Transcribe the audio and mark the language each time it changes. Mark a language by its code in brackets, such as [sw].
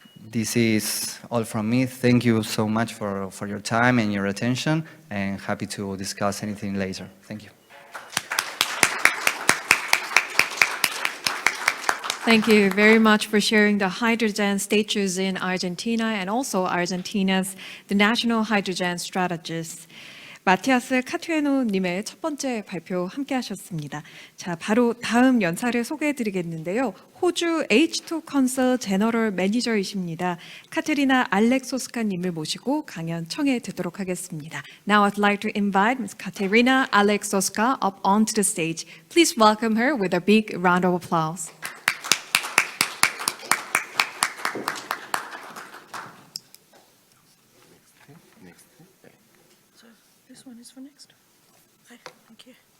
[en] this is all from me. Thank you so much for your time and your attention, and happy to discuss anything later. Thank you. Thank you very much for sharing the hydrogen status in Argentina and also Argentina's the national hydrogen strategies. [ko] 마티아스 카투에노님의 첫 번째 발표 함께 하셨습니다. 자, 바로 다음 연사를 소개해 드리겠는데요. 호주 H2 컨설 제너럴 매니저이십니다. 카테리나 알렉소스카님을 모시고 강연 청해 듣도록 하겠습니다. [en] Now I'd like to invite Ms. Katerina Aleksoska up onto the stage. Please welcome her with a big round of applause. This one is for next. Hi, thank you.